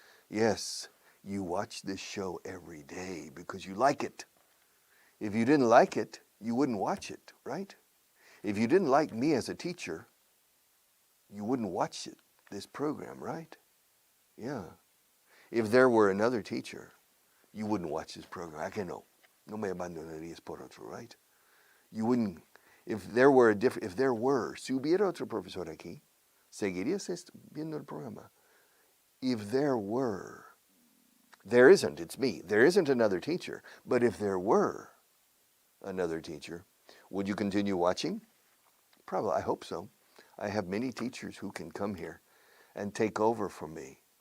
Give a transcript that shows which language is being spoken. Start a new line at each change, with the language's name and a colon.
English: Yes, you watch this show every day because you like it. If you didn't like it, you wouldn't watch it, right? If you didn't like me as a teacher, you wouldn't watch this program, right? Yeah. If there were another teacher, you wouldn't watch this program.
Spanish: ¿A que no? No me abandonarías por otro,
English: right? You wouldn't, if there were,
Spanish: si hubiera otro profesor aquí, seguirías viendo el programa.
English: If there were, there isn't, it's me. There isn't another teacher. But if there were another teacher, would you continue watching? Probably, I hope so. I have many teachers who can come here and take over from me.